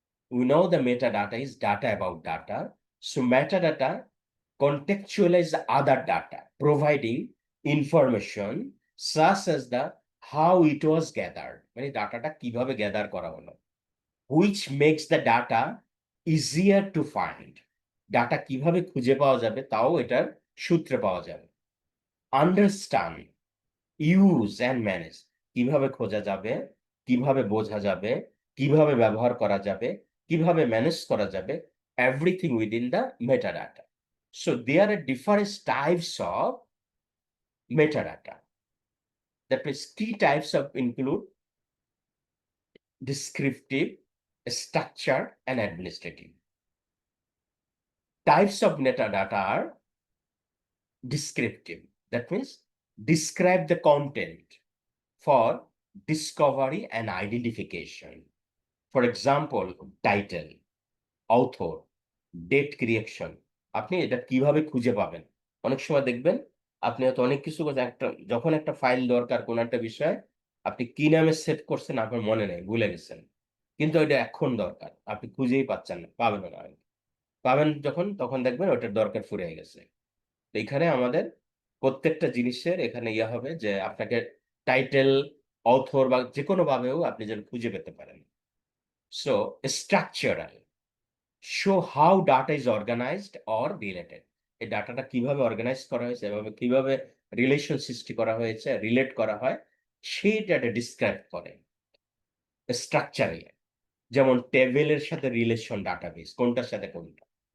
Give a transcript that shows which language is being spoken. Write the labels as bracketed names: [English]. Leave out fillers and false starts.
[English] We know the metadata is data about data. So metadata contextualize the other data, providing information such as the how it was gathered. [Bangla] মানে ডাটাটা কিভাবে gather করা হলো, [English] which makes the data easier to find. [Bangla] Data কিভাবে খুঁজে পাওয়া যাবে তাও এটার সূত্রে পাওয়া যাবে। [English] Understand, use and manage, [Bangla] কিভাবে খোঁজা যাবে, কিভাবে বোঝা যাবে, কিভাবে ব্যবহার করা যাবে, কিভাবে ম্যানেজ করা যাবে, [English] everything within the metadata. So there are different types of metadata. That means key types of include descriptive, structured, and administrative. Types of metadata are descriptive. That means describe the content for discovery and identification. For example, title, author, date creation. [Bangla] আপনি এটা কিভাবে খুঁজে পাবেন? অনেক সময় দেখবেন আপনি হয়তো অনেক কিছু যখন একটা ফাইল দরকার কোন একটা বিষয়, আপনি কি নামে সেভ করছেন আপনার মনে নেই, ভুলে গেছেন। কিন্তু এটা এখন দরকার। আপনি খুঁজেই পাচ্ছেন না, পাবেন না। পাবেন যখন তখন দেখবেন ওটার দরকার ফুরিয়ে গেছে। তো এখানে আমাদের প্রত্যেকটা জিনিসের এখানে হবে যে আপনাকে টাইটেল, অথর বা যেকোনো ভাবেও আপনি যেন খুঁজে পেতে পারেন। [English] So structural, show how data is organized or related. [Bangla] এই ডাটাটা কিভাবে অর্গানাইজ করা হয়েছে, এভাবে কিভাবে রিলেশন সৃষ্টি করা হয়েছে, রিলেট করা হয়, সেইটা ডিসক্রাইব করে। স্ট্রাকচারাল, যেমন টেবিলের সাথে রিলেশন ডাটাবেস, কোনটার সাথে কোনটা।